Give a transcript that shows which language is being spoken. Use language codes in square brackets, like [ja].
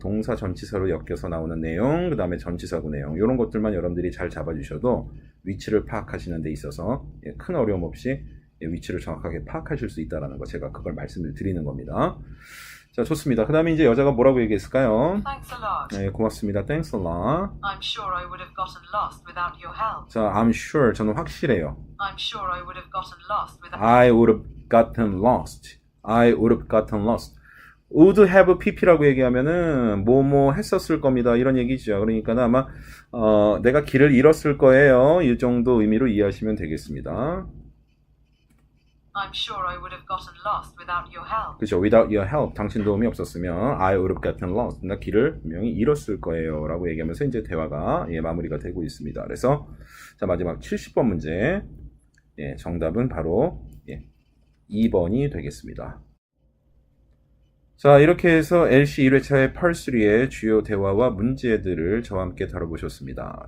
[ko] 동사 전치사로 엮여서 나오는 내용, 그 다음에 전치사구 내용 이런 것들만 여러분들이 잘 잡아주셔도 위치를 파악하시는 데 있어서 큰 어려움 없이 위치를 정확하게 파악하실 수 있다는 거, 제가 그걸 말씀을 드리는 겁니다. 자, 좋습니다. 그 다음에 이제 여자가 뭐라고 얘기했을까요? [en] Thanks a lot. [ko] 고맙습니다. [en] Thanks a lot. I'm sure I would have gotten lost without your help. [ko] 자, [en] I'm sure, [ko] 저는 확실해요. [en] I'm sure I would have gotten lost without. I would have gotten lost. I would have gotten lost. [ko] would have pp라고 얘기하면은 뭐뭐 했었을 겁니다. 이런 얘기죠. 그러니까 아마 내가 길을 잃었을 거예요. 이 정도 의미로 이해하시면 되겠습니다. [en] I'm sure I would have gotten lost without your help. [ko] 그렇죠. [en] Without your help, [ko] 당신 도움이 없었으면 [en] I would have gotten lost. [ko] 나 길을 분명히 잃었을 거예요. 라고 얘기하면서 이제 대화가 마무리가 되고 있습니다. 그래서 자, 마지막 70번 문제. 정답은 바로 2번이 되겠습니다. 자, 이렇게 해서 LC 1회차의 Part 3의 주요 대화와 문제들을 저와 함께 다뤄보셨습니다.